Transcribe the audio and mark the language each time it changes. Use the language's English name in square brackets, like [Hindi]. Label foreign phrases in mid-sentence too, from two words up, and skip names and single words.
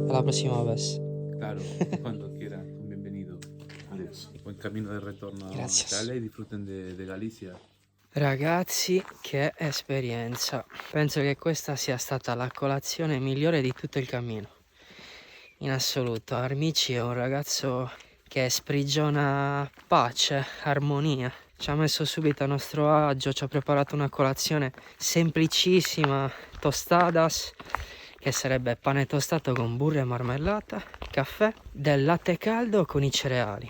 [Spanish] A la próxima vez. Claro, cuando quieras, son bienvenidos. Adiós. Buen camino de retorno a Gracias. Italia y disfruten de Galicia. [Italian] Ragazzi, che esperienza. Penso che questa sia stata la colazione migliore di tutto il cammino. In assoluto. Armici è un ragazzo che sprigiona pace, armonia. Ci ha messo subito a nostro agio, ci ha preparato una colazione semplicissima, tostadas, che sarebbe pane tostato con burro e marmellata, caffè, del latte caldo con i cereali.